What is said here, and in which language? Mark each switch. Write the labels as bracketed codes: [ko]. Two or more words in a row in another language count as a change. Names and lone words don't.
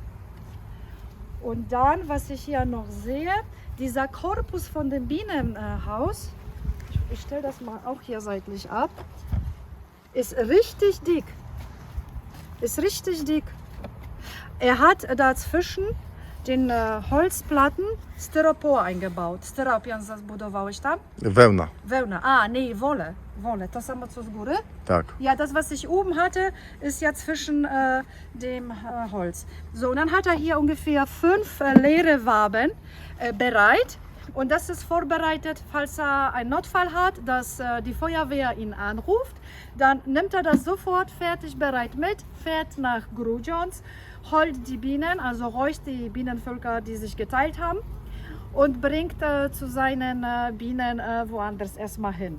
[de] Und dann, was ich hier noch sehe, dieser Korpus von dem Bienenhaus, ich stelle das mal auch hier seitlich ab, ist richtig dick. Ist richtig dick. Er hat dazwischen den Holzplatten Styropor eingebaut. [pl] Styropian zbudowałeś tam? Wełna. Wełna. A, [de] nee, Wolle. Wolle. [pl] To samo co z góry? Tak. [de] Ja, das, was ich oben hatte, ist ja zwischen dem Holz. So, und dann hat er hier ungefähr 5 leere Waben bereit. Und das ist vorbereitet, falls er einen Notfall hat, dass die Feuerwehr ihn anruft. Dann nimmt er das sofort fertig bereit mit, fährt nach Grudziądz, holt die Bienen, also räucht die Bienenvölker, die sich geteilt haben, und bringt zu seinen Bienen woanders erstmal hin.